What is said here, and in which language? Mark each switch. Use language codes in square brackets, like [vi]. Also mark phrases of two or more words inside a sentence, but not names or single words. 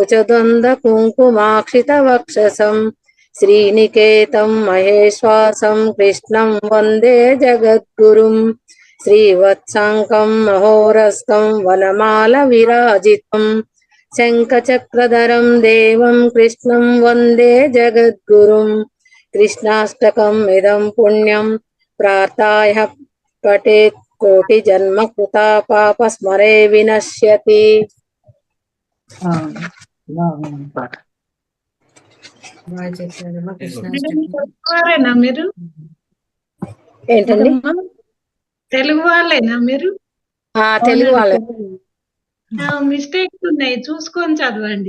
[sa] कुचद्वन्द्वकुङ्कुमाक्षितवक्षसं श्रीनिकेतं महेश्वासं कृष्णं वन्दे जगद्गुरुम् श्रीवत्साङ्कं महोरस्कं वनमालविराजितं शङ्खचक्रधरं देवं कृष्णं वन्दे जगद्गुरुम् कृष्णाष्टकम् इदं पुण्यं प्रार्थाय पठेत् कोटिजन्म कृता पापस्मरे विनश्यति. [te] బాగా చెప్పారమ్మా. మేడం కృష్ణాష్టమి. తెలుగు వాళ్ళేనా మీరు? ఏంటండి? తెలుగు వాళ్ళేనా మీరు? తెలుగు వాళ్ళే. మిస్టేక్స్ ఉన్నాయి, చూసుకొని చదవండి.